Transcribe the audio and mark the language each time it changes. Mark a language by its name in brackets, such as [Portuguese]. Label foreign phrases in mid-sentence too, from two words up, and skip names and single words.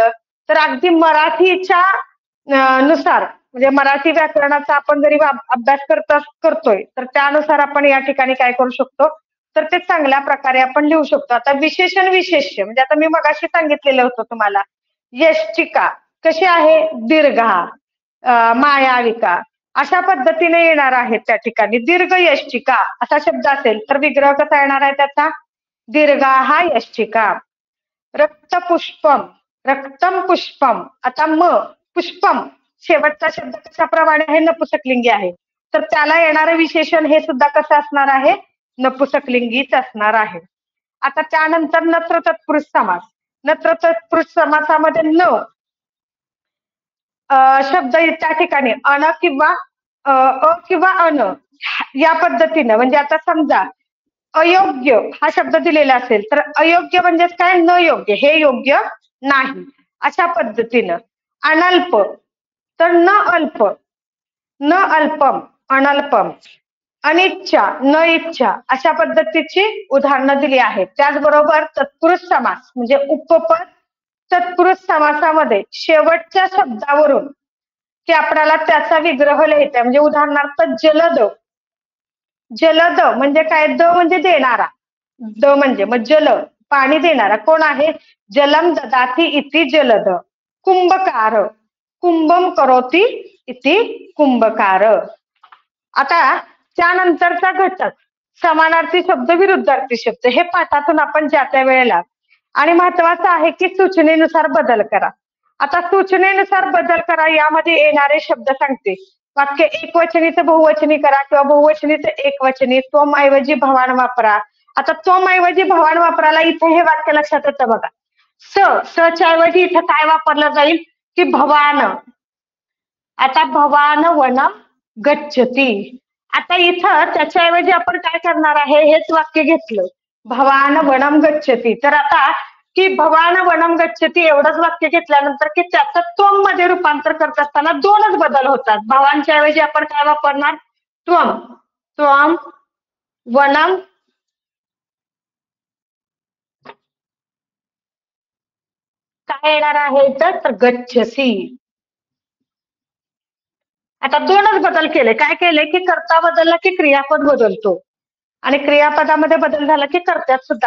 [Marathi] तर अगदी मराठीच्या नुसार म्हणजे मराठी व्याकरणाचा आपण जरी अभ्यास करतोय तर त्यानुसार आपण या ठिकाणी काय करू शकतो तर ते चांगल्या प्रकारे आपण लिहू शकतो. आता विशेषण विशेष्य म्हणजे आता मी मगाशी सांगितलेलं होतं तुम्हाला यष्टिका कशी आहे दीर्घा मायाविका अशा पद्धतीने येणार आहे त्या ठिकाणी. दीर्घ यष्टिका असा शब्द असेल तर विग्रह कसा येणार आहे त्याचा दीर्घा हा यष्टिका. [Sanskrit] रक्तपुष्पम रक्तम पुष्पम. [Marathi] आता पुष्पम शेवटचा शब्द कशाप्रमाणे आहे नपुसकलिंगी आहे तर त्याला येणारं विशेषण हे सुद्धा कसं असणार आहे नपुसकलिंगीच असणार आहे. आता त्यानंतर नत्र तत्पुरुष समास. नत्र तत्पुरुष समासामध्ये न शब्द त्या ठिकाणी अन किंवा अ किंवा अन या पद्धतीनं म्हणजे आता समजा अयोग्य हा शब्द दिलेला असेल तर अयोग्य म्हणजेच काय न योग्य हे योग्य नाही अशा पद्धतीनं. [Sanskrit] अनल्प तर न अल्प न अल्पम अनल्पम. [Marathi] अनिच्छा न इच्छा अशा पद्धतीची उदाहरणं दिली आहेत. त्याचबरोबर तत्पुरुष समास म्हणजे उपपद तत्पुरुष समासामध्ये शेवटच्या शब्दावरून की आपल्याला त्याचा विग्रह लिहायचा म्हणजे उदाहरणार्थ जलद. जलद म्हणजे काय द म्हणजे देणारा द म्हणजे मग जल पाणी देणारा कोण आहे [Sanskrit] जलम ददाती इति जलद. कुंभकार कुंभम करोती इति कुंभकार. [Marathi] आता त्यानंतरचा घटक समानार्थी शब्द विरुद्धार्थी शब्द हे पाठातून आपण ज्या त्या वेळेला आणि महत्वाचं आहे की सूचनेनुसार बदल करा. आता सूचनेनुसार बदल करा यामध्ये येणारे शब्द सांगते वाक्य एकवचनीचं बहुवचनी करा किंवा बहुवचनीचं एकवचनी. त्वम ऐवजी भवान वापरा. आता त्वम ऐवजी भवान वापरायला इथे हे वाक्य लक्षात येतं बघा. च्या ऐवजी इथं काय वापरलं जाईल की भवान. [Sanskrit] आता भवान वनम गच्छती. [Marathi] आता इथं त्याच्याऐवजी आपण काय करणार आहे, हेच वाक्य घेतलं, [Sanskrit] भवान वनम गच्छती. [Marathi] तर आता की [Sanskrit] भवान वनम गच्छती [Marathi] एवढंच वाक्य घेतल्यानंतर की त्याचं त्वम मध्ये रूपांतर करत असताना दोनच बदल होतात. भवानच्या ऐवजी आपण काय वापरणार, त्वम. [Sanskrit] त्वम वनम [Marathi] काय येणार आहे तर गच्छसी. आता दोनच बदल केले. काय केले की कर्ता बदलला की क्रियापद बदलतो आणि क्रियापदामध्ये बदल झाला की कर्त्यात सुद्धा.